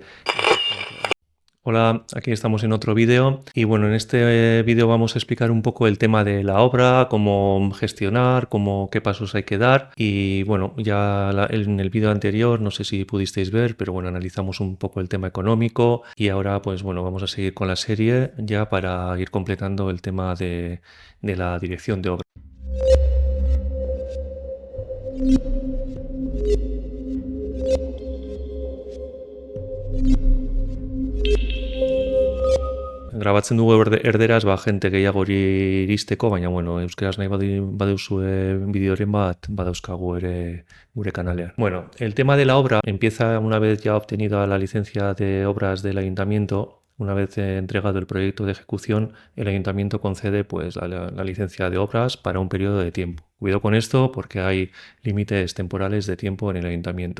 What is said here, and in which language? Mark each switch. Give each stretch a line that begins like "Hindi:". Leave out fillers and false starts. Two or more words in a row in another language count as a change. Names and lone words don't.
Spanish: Hola, aquí estamos en otro vídeo y bueno, en este vídeo vamos a explicar un poco el tema de la obra, cómo gestionar, qué pasos hay que dar y bueno, en el vídeo anterior, no sé si pudisteis ver, pero bueno, analizamos un poco el tema económico y ahora pues bueno, vamos a seguir con la serie ya para ir completando el tema de la dirección de obra.
Basque: Grabatzen dugu erderaz, jente gehiago hori iristeko, baina bueno, euskeraz nahi baduzue bideoren bat badauzkagu ere gure kanalean.
Spanish: Bueno, el tema de la obra empieza una vez ya obtenida la licencia de obras del ayuntamiento. Una vez entregado el proyecto de ejecución, el ayuntamiento concede pues la licencia de obras para un periodo de tiempo. Cuidado con esto porque hay límites temporales de tiempo en el ayuntamiento.